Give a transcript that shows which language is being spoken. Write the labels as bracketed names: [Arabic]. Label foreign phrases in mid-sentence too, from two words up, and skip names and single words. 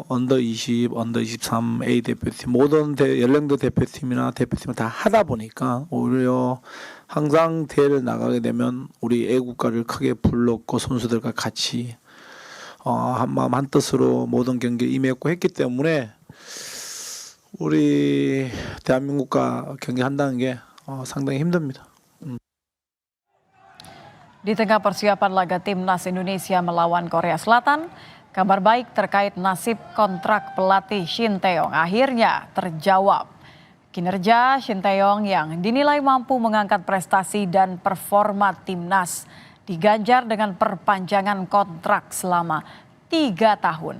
[Korean] 언더 20, 언더 23 A 대표팀 모든 연령대 대표팀이나 대표팀을 다 하다 보니까 오히려 항상 대회를 나가게 되면 우리 애국가를 크게 불렀고 선수들과 같이 한마음 한뜻으로 모든 경기에 임했고 했기 때문에 우리 대한민국과 경기한다는 게 상당히 힘듭니다. [Indonesian] Di tengah persiapan laga timnas Indonesia melawan Korea Selatan, kabar baik terkait nasib kontrak pelatih Shin Tae-yong akhirnya terjawab. Kinerja Shin Tae-yong yang dinilai mampu mengangkat prestasi dan performa timnas diganjar dengan perpanjangan kontrak selama 3 tahun.